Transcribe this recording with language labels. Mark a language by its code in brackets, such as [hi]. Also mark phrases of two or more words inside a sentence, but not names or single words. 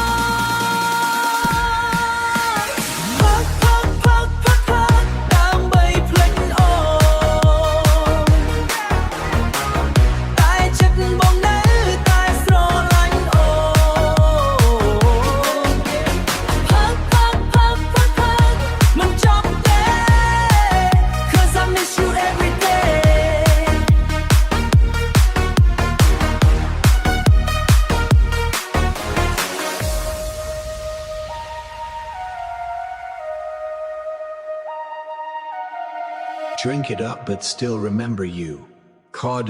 [km] ដើម្បីភ្លេចអូនតែចិត្តបងនៅតែស្រឡាញ់អូនមិនចប់ទេ [en] Cause I miss you every day Drink it up but still remember you.